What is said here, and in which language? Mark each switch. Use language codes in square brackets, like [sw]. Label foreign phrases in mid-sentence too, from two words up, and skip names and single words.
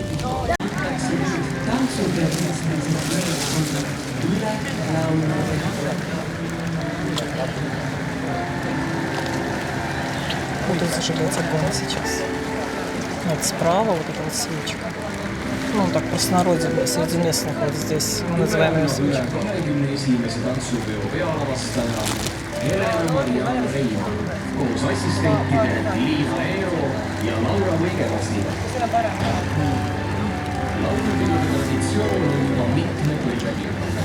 [ru] Будут зажигать огонь сейчас. Вот справа вот эта вот свечка. Ну, так простонародье среди местных вот здесь мы называем ее свечкой. [et] Helena-Marianne Reimann koos assistentide Liina Eero ja Laura Võigevastiga. Laulupidude traditsioon on mitme põlvekirja.